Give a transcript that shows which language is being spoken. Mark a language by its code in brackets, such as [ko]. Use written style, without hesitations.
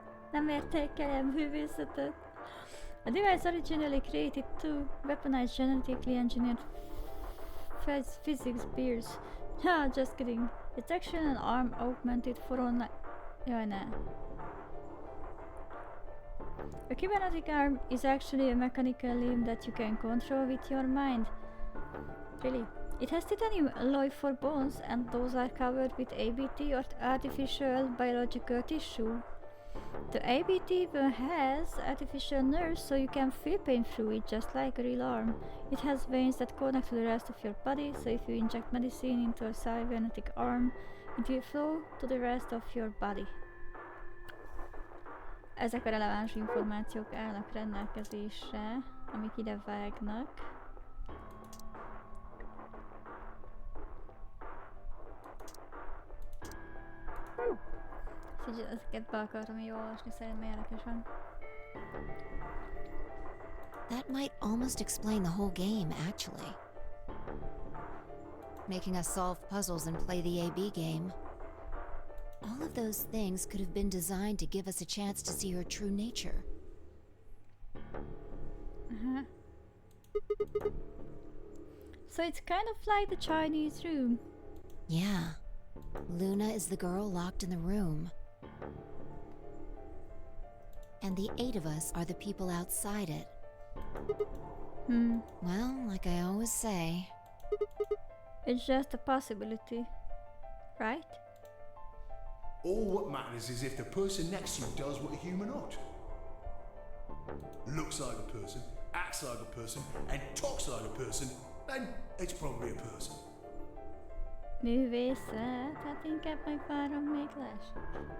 [hu] Nem értékelem művészetet. [en] A device originally created to weaponize genetically engineered physics beers. Ha, just kidding. It's actually an arm augmented for online. [hu] Jaj, ne. [en] A cybernetic arm is actually a mechanical limb that you can control with your mind. Really? It has titanium alloy for bones, and those are covered with ABT or artificial biological tissue. The ABT even has artificial nerves, so you can feel pain through it, just like a real arm. It has veins that connect to the rest of your body, so if you inject medicine into a cybernetic arm, it will flow to the rest of your body. [hu] Ezek a releváns információk állnak rendelkezésre, amik ide vágnak. Így ezeket be akartam így olvasni, szerintem érdekesen. [en] That might almost explain the whole game, actually. Making us solve puzzles and play the AB game. All of those things could have been designed to give us a chance to see her true nature. So it's kind of like the Chinese room. Yeah. Luna is the girl locked in the room. And the 8 of us are the people outside it. Well, like I always say, It's just a possibility, right? All what matters is if the person next to you does what a human ought. Looks like a person, acts like a person, and talks like a person, then it's probably a person. [hu] Művészet, hát inkább megvárom, még lássuk.